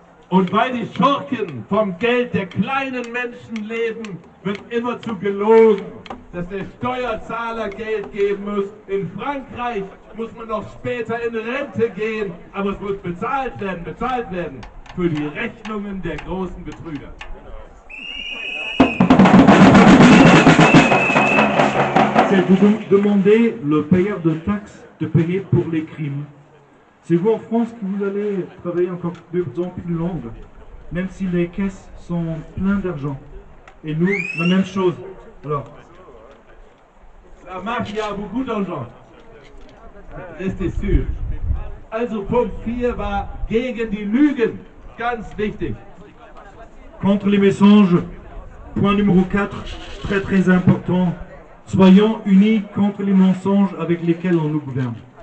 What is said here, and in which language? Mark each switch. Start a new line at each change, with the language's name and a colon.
German: Und weil die Schurken vom Geld der kleinen Menschen leben, wird immerzu gelogen, dass der Steuerzahler Geld geben muss. In Frankreich muss man noch später in Rente gehen, aber es muss bezahlt werden für die Rechnungen der großen Betrüger.
French: C'est vous demander le payeur de taxes de payer pour les crimes. C'est vous en France que vous allez travailler encore de plus en plus longue, même si les caisses sont pleines d'argent. Et nous, la même chose. Alors, la Mafia a beaucoup d'argent. Restez sûr.
German: Also Punkt 4 war gegen die Lügen. Ganz wichtig.
French: Contre les mensonges, point numéro 4, très très important. Soyons unis contre les mensonges avec lesquels on nous gouverne.